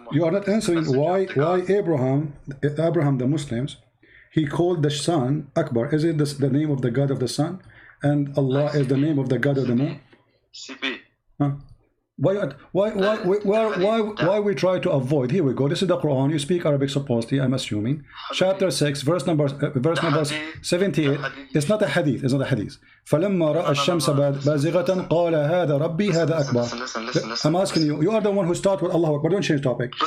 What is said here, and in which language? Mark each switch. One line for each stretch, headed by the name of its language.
English: You are not answering why Abraham the Muslims he called the sun Akbar. Is it the name of the God of the sun, and Allah is the name of the God of the moon? CP. Huh? Why we try to avoid? Here we go. This is the Quran. You speak Arabic supposedly, I'm assuming. Chapter 6, verse number 78. It's not a hadith. It's not a hadith.
Arabic: فلما رأى الشمس بازغة قال هذا ربي هذا أكبر.
English: I'm asking you. You are the one who started with Allah Akbar. Don't change topic.